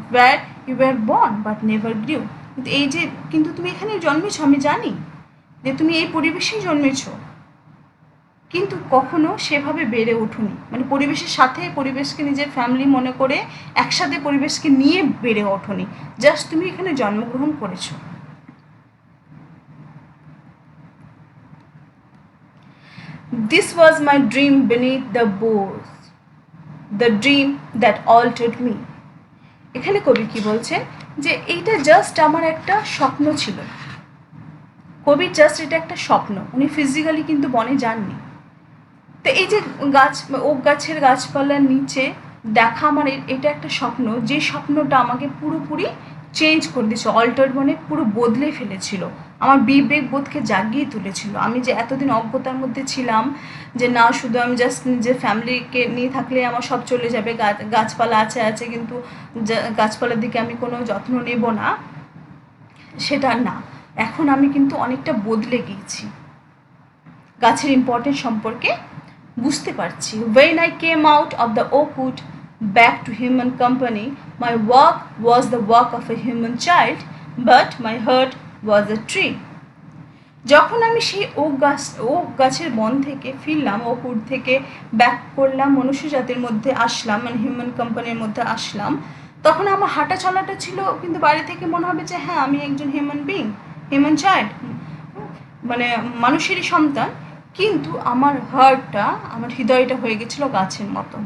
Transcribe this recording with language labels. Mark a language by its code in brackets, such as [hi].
[en] where you were born but never grew, [bn] কিন্তু তুমি এখানে জন্মেছো, আমি জানি যে তুমি এই পরিবেশেই জন্মেছো, কিন্তু কখনো সেভাবে বেড়ে ওঠোনি, মানে পরিবেশের সাথে পরিবেশকে নিজের ফ্যামিলি মনে করে একসাথে পরিবেশকে নিয়ে বেড়ে ওঠোনি, জাস্ট তুমি এখানে জন্মগ্রহণ করেছো। [en] This was my dream beneath the boughs, the dream that altered me. [bn] এখানে কবি কি বলছেন যে এইটা জাস্ট আমার একটা স্বপ্ন ছিল, কবির জাস্ট এটা একটা স্বপ্ন, উনি ফিজিক্যালি কিন্তু বনে যাননি। তো এই যে ওক গাছের গাছপালার নিচে দেখা আমার এটা একটা স্বপ্ন, যে স্বপ্নটা আমাকে পুরোপুরি চেঞ্জ করে দিয়েছে, অল্টার মানে পুরো বদলে ফেলেছিল, আমার বিবেক বোধকে জাগিয়ে তুলেছিল। আমি যে এতদিন অজ্ঞতার মধ্যে ছিলাম যে না শুধু আমি জাস্ট নিজের ফ্যামিলিকে নিয়ে থাকলে আমার সব চলে যাবে, গাছপালা আছে কিন্তু গাছপালার দিকে আমি কোনো যত্ন নেব না, সেটা না, এখন আমি কিন্তু অনেকটা বদলে গিয়েছি, গাছের ইম্পর্টেন্স সম্পর্কে বুঝতে পারছি। [en] When I came out of the oak wood back to human company, my work was the work of a human child, but my heart was a tree. [bn] যখন আমি সেই ওক গাছের বন থেকে ফিরলাম, ওক উড থেকে ব্যাক করলাম, মনুষ্য জাতির মধ্যে আসলাম, মানে হিউম্যান কোম্পানির মধ্যে আসলাম, তখন আমার হাঁটা চলাটা ছিল কিন্তু বাড়ি থেকে মনে হবে যে হ্যাঁ আমি একজন হিউম্যান বিং, হিউম্যান চাইল্ড, মানে মানুষেরই সন্তান, কিন্তু আমার হার্টটা, আমার হৃদয়টা হয়ে গেছিলো গাছের মতো।